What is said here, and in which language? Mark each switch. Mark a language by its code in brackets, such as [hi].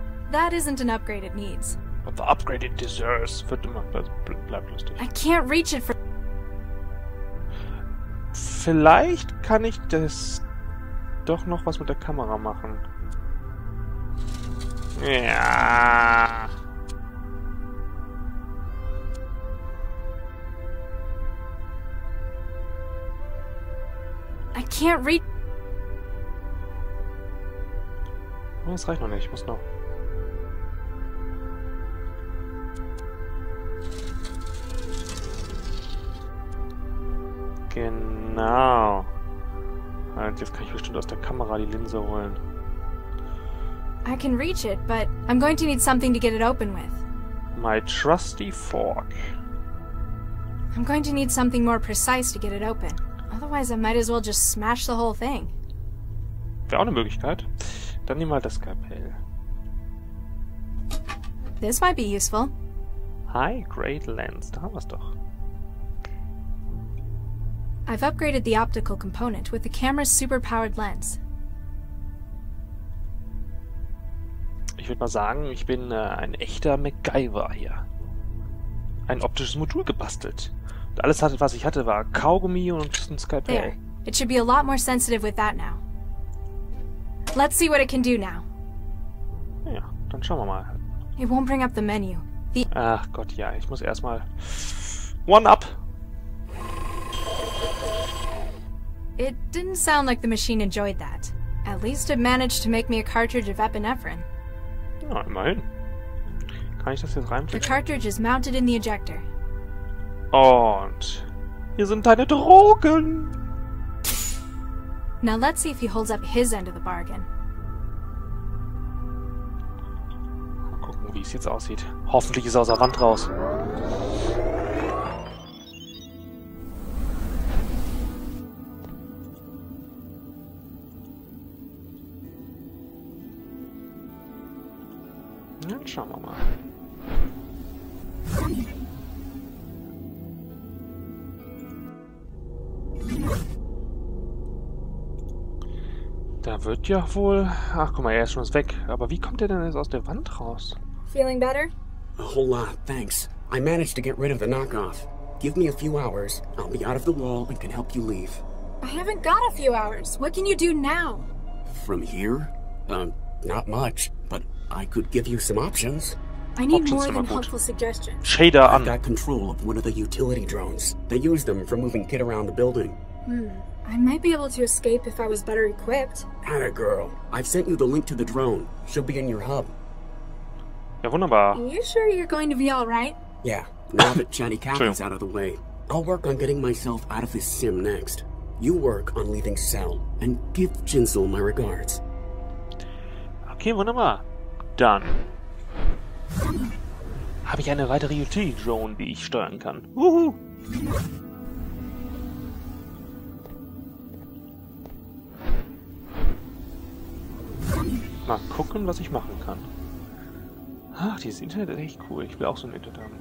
[en] That isn't an upgrade it needs. But the upgrade it deserves. [de] Wird immer... Bleibt lustig. [en] I can't reach it for... [de] Vielleicht kann ich das doch noch was mit der Kamera machen. Ja. [en] I can't reach... [de] Das reicht noch nicht. Ich muss noch... Genau. Und jetzt kann ich bestimmt aus der Kamera die Linse holen. [en] I can reach it, but I'm going to need something to get it open with. My trusty fork. I'm going to need something more precise to get it open. Otherwise, I might as well just smash the whole thing. [de] Wäre auch eine Möglichkeit. Dann nimm mal das Skalpell. [en] This might be useful. High Grade Lens. [de] Da haben wir es doch. [en] I've upgraded the optical component with the camera's super-powered lens. [de] Ich würde mal sagen, ich bin ein echter MacGyver hier. Ein optisches Modul gebastelt. Und alles, was ich hatte, war Kaugummi und ein Skalpell. [en] There. It should be a lot more sensitive with that now. Let's see what it can do now. [de] Ja, dann schauen wir mal. [en] It won't bring up the menu. [de] Ach Gott, ja, ich muss erstmal... [en] One-up! It didn't sound like the machine enjoyed that. At least it managed to make me a cartridge of epinephrine. [de] Ja, immerhin. Kann ich das jetzt [en] The [de] reinflicken? [en] cartridge is mounted in the ejector. [de] Und... Hier sind deine Drogen! [en] Now let's see if he holds up his end of the bargain. [de] Mal gucken, wie es jetzt aussieht. Hoffentlich ist er aus der Wand raus. Dann schauen wir mal. Da wird ja wohl... Ach, guck mal, er ist schon weg. Aber wie kommt er denn jetzt aus der Wand raus? [en] Feeling better? A whole lot, thanks. I managed to get rid of the knockoff. Give me a few hours. I'll be out of the wall and can help you leave. I haven't got a few hours. What can you do now? From here? Not much, but I could give you some options. I need Options more [de] sind [en] than [de] immer gut. [en] helpful suggestions. Shader I've an. got control of one of the utility drones. They use them for moving Kid around the building. I might be able to escape if I was better equipped. Atta girl. I've sent you the link to the drone. She'll be in your hub. [de] Ja, wunderbar. [en] You sure you're going to be alright? Yeah, now that Chatty Cathy's True. out of the way, I'll work on getting myself out of this sim next. You work on leaving Cell, and give Jinsel my regards. [de] Okay, wunderbar. Dann habe ich eine weitere Utility-Drone, die ich steuern kann. Wuhu! Mal gucken, was ich machen kann. Ach, dieses Internet ist echt cool. Ich will auch so ein Internet haben.